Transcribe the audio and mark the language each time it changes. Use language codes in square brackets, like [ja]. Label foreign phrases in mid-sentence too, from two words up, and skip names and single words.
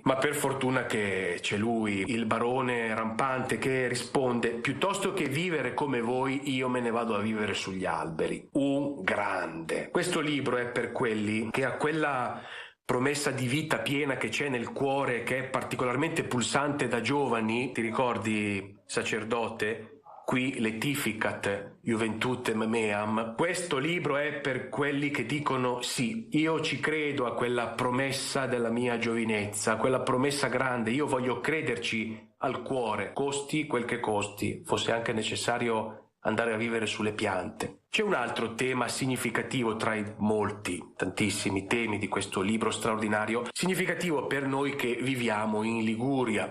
[it] Ma per fortuna che c'è lui, il barone rampante, che risponde: piuttosto che vivere come voi, io me ne vado a vivere sugli alberi. Un grande. Questo libro è per quelli che a quella promessa di vita piena che c'è nel cuore, che è particolarmente pulsante da giovani, ti ricordi, sacerdote? [la] Qui letificat juventutem meam. [it] Questo libro è per quelli che dicono: sì, io ci credo a quella promessa della mia giovinezza, a quella promessa grande, io voglio crederci al cuore, costi quel che costi, fosse anche necessario andare a vivere sulle piante. C'è un altro tema significativo tra i molti, tantissimi temi di questo libro straordinario, significativo per noi che viviamo in Liguria.